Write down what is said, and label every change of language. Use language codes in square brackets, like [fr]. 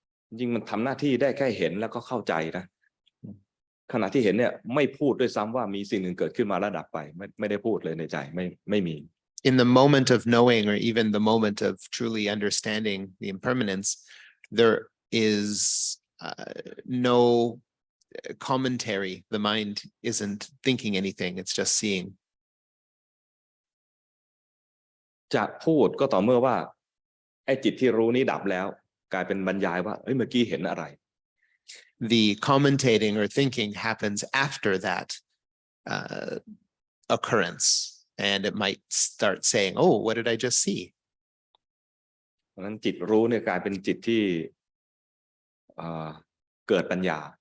[th] จริงมันทำหน้าที่ได้แค่เห็นแล้วก็เข้าใจนะขณะที่เห็นเนี่ยไม่พูดด้วยซ้ำว่ามีสิ่งหนึ่งเกิดขึ้นมาแล้วดับไปไม่ได้พูดเลยในใจไม่มี [en] In the moment of knowing, or even the moment of truly understanding the impermanence, there is no commentary. The mind isn't thinking anything, it's just seeing. [th] จะพูดก็ต่อเมื่อว่าไอ้จิตที่รู้นี้ดับแล้วกลายเป็นบรรยายว่าเอ้ยเมื่อกี้เห็นอะไร [en] The commentating or thinking happens after that occurrence, and it might start saying, "Oh, what did I just see?" [th] เพราะฉะนั้นจิตรู้เนี่ยกลายเป็นจิตที่เกิดปัญญา